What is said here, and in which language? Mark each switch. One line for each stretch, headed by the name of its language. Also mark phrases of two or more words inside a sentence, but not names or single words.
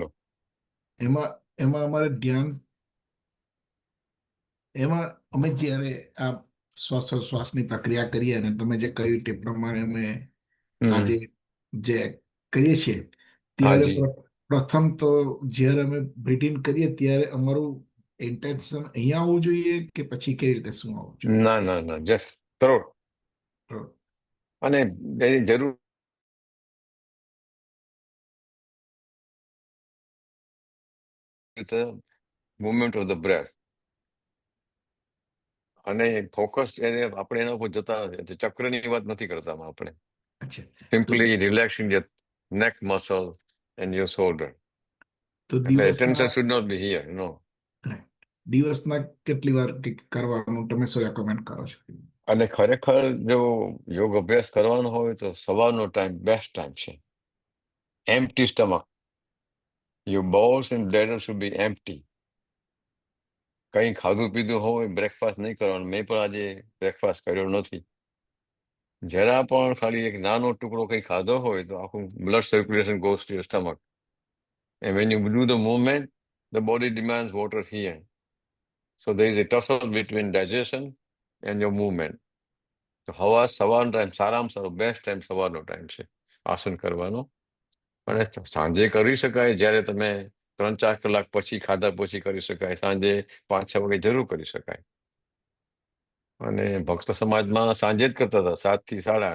Gujarati: એમાં અમારે ધ્યાન એમાં અમે જ્યારે આ શ્વાસોશ્વાસની પ્રક્રિયા કરીએ અને તમે જે કહ્યું તે પ્રમાણે અમે આજે જે કરીએ છીએ ત્યારે હાજી. પ્રથમ તો જ્યારે અમે
English: breathe in
Gujarati: કરીએ ત્યારે અમારું ઇન્ટેન્શન અહીંયા આવવું જોઈએ કે પછી કેવી રીતે શું આવવું જોઈએ? ના ના ના,
English: just throat.
Gujarati: અને એની જરૂર
English: movement of the breath.
Gujarati: અને ફોકસ એને આપણે એના ઉપર જતા નથી. ચક્રની વાત નથી કરતા આપણે. અચ્છા,
English: Simply relaxing your neck muscle and your shoulder.
Gujarati: તો એટલે
English: attention should not be here, no.
Gujarati: દિવસમાં કેટલી વાર કરવાનું તમે શું રેકમેન્ડ કરો છો? અને ખરેખર જો યોગ અભ્યાસ કરવાનો હોય તો સવારનો ટાઈમ
English: best time
Gujarati: છે.
English: Empty stomach. Your bowels and bladder should be empty.
Gujarati: કંઈ ખાધું પીધું હોય, બ્રેકફાસ્ટ નહીં કરવાનું. મેં પણ આજે બ્રેકફાસ્ટ કર્યો નથી. જરા પણ ખાલી એક નાનો ટુકડો કંઈ ખાધો હોય તો આખું
English: blood circulation goes to your stomach. And when you do the movement, the body demands water here. So there is a tussle between digestion and your movement.
Gujarati: તો સવારનો ટાઈમ સારામાં સારો
English: best time
Gujarati: સવારનો ટાઈમ છે આસન કરવાનો. અને સાંજે કરી શકાય, જ્યારે તમે 3-4 કલાક પછી ખાધા પછી કરી શકાય. સાંજે 5-6 વાગે જરૂર કરી શકાય. અને ભક્ત સમાજમાં સાંજે જ કરતા હતા 7 થી 8:30.